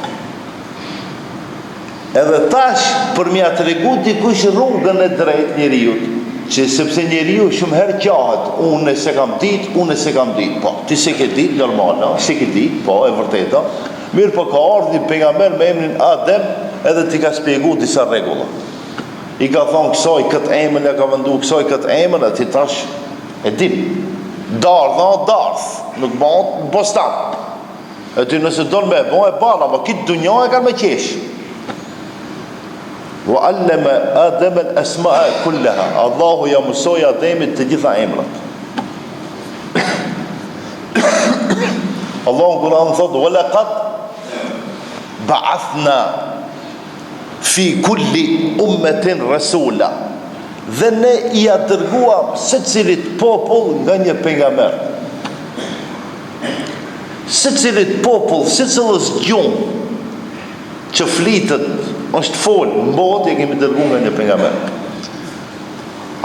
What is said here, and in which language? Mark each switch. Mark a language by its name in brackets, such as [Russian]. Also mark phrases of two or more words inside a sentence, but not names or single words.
[Albanian] Edhe tash për mja të regu dikush rrugën e drejt njeriu, që sepse njeriu shumë herë qahet, unë se kam dit, po, ti se ke dit, normal, se ke dit, po, e vërteta, mirë po ka ardhi pejgamber me emrin Adem, edhe ti ka spjegu disa rregulla. I ka thonë kësoj këtë emën, ja ka vëndu kësoj këtë emën, e ti tash e dim. Dardh, nuk bënë bostan. E ti nëse donë me bënë e banë, ama kitë dunja e kanë me qesh. [Arabic] وعلم آدم الأسماء كلها. [Albanian] Allahu ja mësoi Ademit të gjitha emrat. Allahu Kur'an thotë: [Arabic] "ولقد بعثنا في كل أمة رسولا." [Albanian] Dhe ne I dërguam secilit popull nga një pejgamber. Secilit popull, secilës gjumë që flitet, është folë, në botë e kemi dërguar nga një pejgamber.